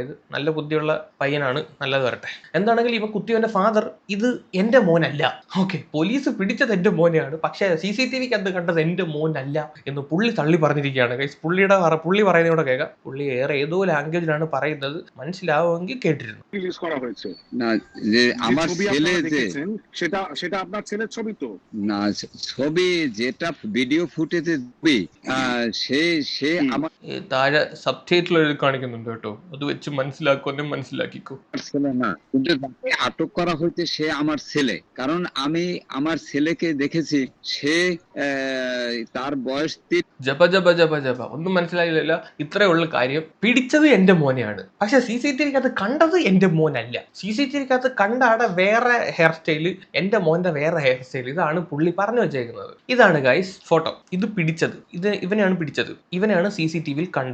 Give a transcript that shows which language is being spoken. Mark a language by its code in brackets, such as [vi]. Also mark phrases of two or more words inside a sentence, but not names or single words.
[ml] നല്ല ബുദ്ധിയുള്ള പയ്യനാണ്, നല്ലത് വരട്ടെ. എന്താണെങ്കിലും ഇവ കുത്തിയവന്റെ ഫാദർ ഇത് എന്റെ മോനല്ല, ഓക്കെ, പോലീസ് പിടിച്ചത് എന്റെ മോനെയാണ്, പക്ഷേ CCTVക്ക് അത് കണ്ടത് എന്റെ മോനല്ല എന്ന് പുള്ളി തള്ളി പറഞ്ഞിരിക്കുകയാണ്. പുള്ളി പറയുന്നതോടെ കേൾക്കാം. പുള്ളി ഏതോ ലാംഗ്വേജിലാണ് പറയുന്നത്, മനസ്സിലാവുമെങ്കിൽ കേട്ടിരുന്നു. [bn] ভিডিও ফুটেজে [ml] താഴെ [en] sub title [ml] കാണിക്കുന്നുണ്ട് കേട്ടോ, അത് വെച്ച് മനസ്സിലാക്കുമെന്നെ മനസ്സിലാക്കിക്കോ. [bn] আটক করা হয়েছে সে আমার ছেলে, কারণ আমি আমার ছেলেকে দেখেছি, সে তার বয়স [ml] ജപ ഒന്നും മനസ്സിലായില്ല. ഇത്രേ ഉള്ള കാര്യം, പിടിച്ചത് എന്റെ മോനെയാണ്, പക്ഷെ CCTVക്കകത്ത് കണ്ടത് എന്റെ മോനല്ല. CCTVക്കകത്ത് കണ്ട ആടെ വേറെ [en] hair style, [ml] എന്റെ മോന്റെ വേറെ [en] hair style. [ml] ഇതാണ് പുള്ളി പറഞ്ഞു വെച്ചേക്കുന്നത്. ഇതാണ് [en] guys photo. [ml] ഇത് പിടിച്ചത് ഇവനെയാണ് പിടിച്ചത്, ഇവനെയാണ് CCTVയിൽ കണ്ടത്.